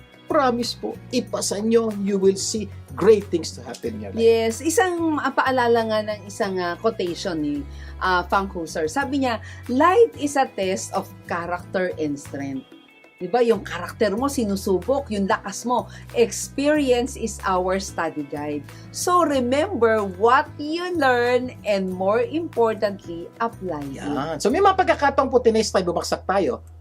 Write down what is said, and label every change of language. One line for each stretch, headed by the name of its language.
English: Promise
Filipino: po, ipasa nyo,
English: you will see great things to happen in your life.
Filipino: Yes, isang paalala nga ng isang quotation ni Frank Husser. Sabi niya,
English: life is a test of character and strength. Diba?
Filipino: Yung karakter mo, sinusubok, yung lakas mo.
English: Experience is our study guide. So remember what you learn and more importantly, apply it.
Filipino: Yan. So may mga pagkakataong po tinest tayo, bumagsak tayo.